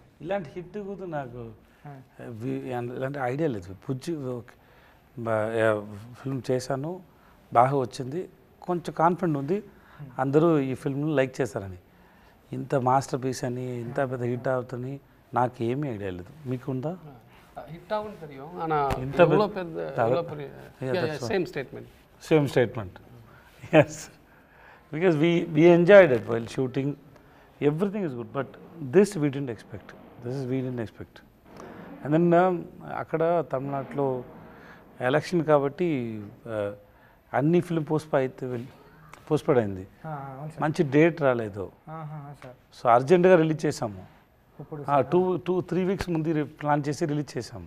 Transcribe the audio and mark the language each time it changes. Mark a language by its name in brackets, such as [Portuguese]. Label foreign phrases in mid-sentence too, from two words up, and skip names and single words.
[Telugu] ఇలాంటి హిట్ కూడా నాకు ఇలాంటి ఐడియా లేదు. బుజ్జి ఫిల్మ్ చేశాను, బాగా వచ్చింది, కొంచెం కాన్ఫిడెంట్ ఉంది అందరూ ఈ ఫిల్మ్ని లైక్ చేస్తారని. ఇంత [English] master piece [Telugu] అని, ఇంత పెద్ద హిట్ అవుతుంది నాకు ఏమీ ఐడియా లేదు. మీకుందా? [Tamil] ஹிட் ஆகும் தெரியும், ஆனால் எவ்வளோ பெரிய [English] same statement. yes, because we enjoyed it while shooting. Everything is good, but this we didn't expect. And then [Telugu] అక్కడ తమిళనాడులో ఎలక్షన్ కాబట్టి అన్ని ఫిల్మ్ పోస్ట్పోడ్ అయింది, మంచి డేట్ రాలేదు. సో అర్జెంటుగా రిలీజ్ చేసాము, 2-3 వీక్స్ ముందు ప్లాన్ చేసి రిలీజ్ చేసాము.